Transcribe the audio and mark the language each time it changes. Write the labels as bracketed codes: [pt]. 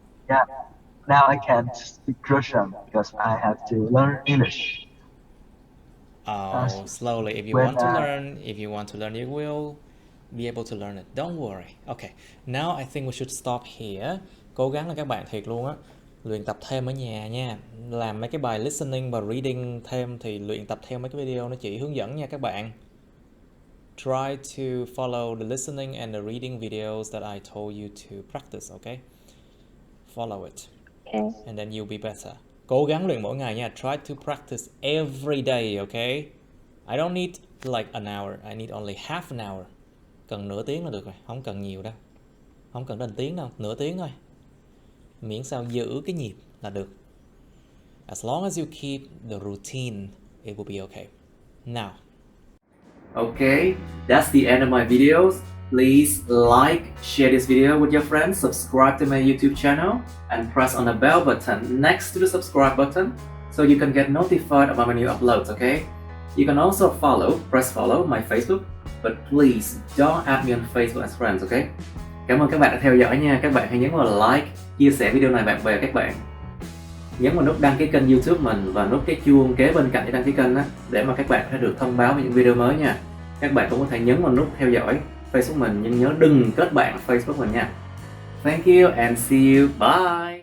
[en] Yeah. Now I can't speak Russian because I have to learn English. Oh, slowly. If you when, want to learn, you will be able to learn it. Don't worry. Okay. Now I think we should stop here. [vi] Cố gắng là các bạn thiệt luôn á. Luyện tập thêm ở nhà nha. Làm mấy cái bài listening và reading thêm thì luyện tập theo mấy cái video nó chỉ hướng dẫn nha các bạn. [en] Try to follow the listening and the reading videos that I told you to practice, okay? Follow it. Okay. And then you'll be better. [vi] Cố gắng luyện mỗi ngày nha. [en] Try to practice every day, okay? I don't need like an hour. I need only half an hour. [vi] Cần nửa tiếng là được rồi. Không cần nhiều đâu. Không cần đến tiếng đâu. Nửa tiếng thôi. Miễn sao giữ cái nhịp là được. [en] As long as you keep the routine, it will be okay. Now. Okay, that's the end of my videos. Please like, share this video with your friends, subscribe to my YouTube channel, and press on the bell button next to the subscribe button so you can get notified about my new uploads, okay? You can also press follow my Facebook, but please don't add me on Facebook as friends, okay? [vi] Cảm ơn các bạn đã theo dõi nha. Các bạn hãy nhấn vào like, chia sẻ video này bạn bè các bạn. Nhấn vào nút đăng ký kênh YouTube mình và nút cái chuông kế bên cạnh để đăng ký kênh đó, để mà các bạn sẽ được thông báo về những video mới nha. Các bạn cũng có thể nhấn vào nút theo dõi Facebook mình, nhưng nhớ đừng kết bạn Facebook mình nha. [en] Thank you and see you. Bye.